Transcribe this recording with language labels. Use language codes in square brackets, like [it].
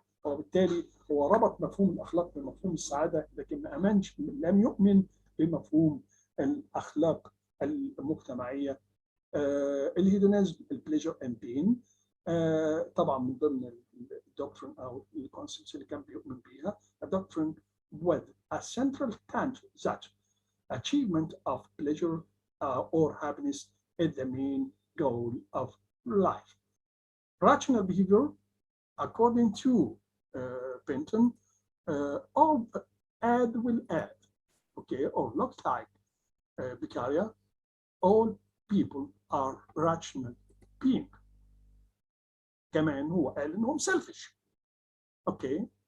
[ar] وبالتالي هو ربط مفهوم الأخلاق بمفهوم السعادة، لكن ما أمنش، لم يؤمن بمفهوم الأخلاق المجتمعية. الهيدونيزم، البليجر اند بين، طبعا من ضمن الدكترين او الكونسبتس اللي كان بيؤمن بيها. [en] الدكترين with a central tenet that achievement of pleasure or happiness is the main goal of life. Rational behavior, according to Bentham, all add will add, okay, or look like Beccaria, all people are rational being. [ar] كمان هو قال انهم selfish، اوكي.